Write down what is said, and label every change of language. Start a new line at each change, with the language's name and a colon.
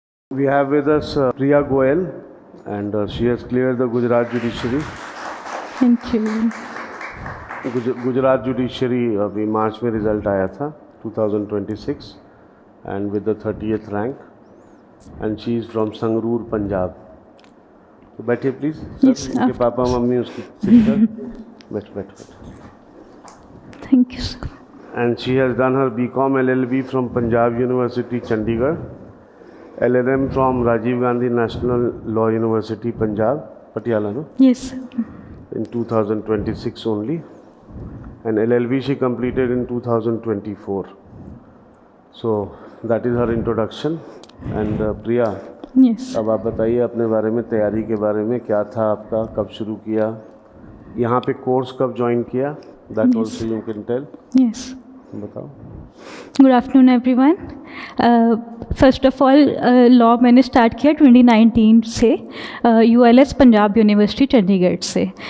English: We have with us Priya Goel, and she has cleared the Gujarat Judiciary. Thank you.
Hindi: Gujarat judiciary अभी मार्च में result आया था 2026
English: and with the 30th rank, and she is from
Hindi: Sangrur, Punjab. तो बैठिए please.
English: Yes,
Hindi: उनके papa mummy उसकी sister. बैठ।
English: Thank you sir. And she has done her BCom LLB from Punjab University, Chandigarh, LLM from Rajiv Gandhi National Law University, Punjab, Patiala, no? Yes sir. In 2026 only, and LLB she completed in 2024. So that is her introduction. And Priya, yes
Hindi: अब आप बताइए अपने बारे में, तैयारी के बारे में, क्या था आपका, कब शुरू किया, यहाँ पे कोर्स कब ज्वाइन किया,
English: that also you can tell. Yes.
Hindi: बताओ।
English: Good afternoon everyone. First of all
Hindi: law मैंने स्टार्ट किया 2019 से ULS पंजाब यूनिवर्सिटी चंडीगढ़ से।